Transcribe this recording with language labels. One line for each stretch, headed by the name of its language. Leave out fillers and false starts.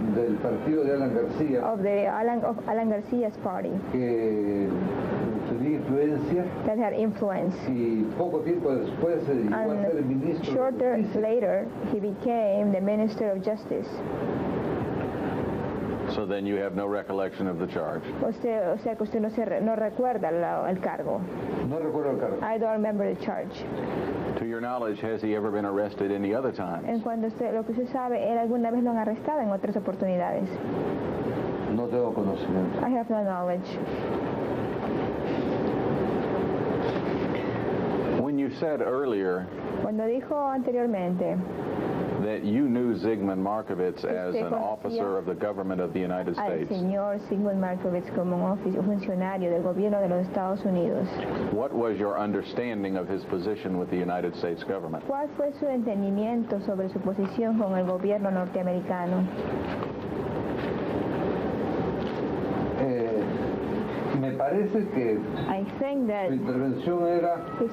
Spanish: del partido de Alan García,
English: of Alan Garcia's party,
Spanish: que tenía influencia,
English: that had influence.
Spanish: Y poco tiempo después llegó a ser el ministro.
English: Shorter later, he became the Minister of Justice. So then you have no recollection of the charge.
Spanish: O sea que usted no recuerda el cargo. No recuerdo el cargo.
English: I don't remember the charge. To your knowledge, has he ever been arrested any other times?
Spanish: En cuanto lo que usted sabe, ¿él alguna vez lo han arrestado en otras oportunidades? No tengo conocimiento.
English: I have no knowledge. When you said earlier,
Spanish: cuando dijo anteriormente,
English: that you knew Zygmunt Markovits as an officer of the government of the United States.
Spanish: Al señor Zygmunt Markovits como un funcionario del gobierno de los Estados Unidos.
English: What was your understanding of his position with the United States government?
Spanish: ¿Cuál fue su entendimiento sobre su posición con el gobierno norteamericano? Me parece que su intervención era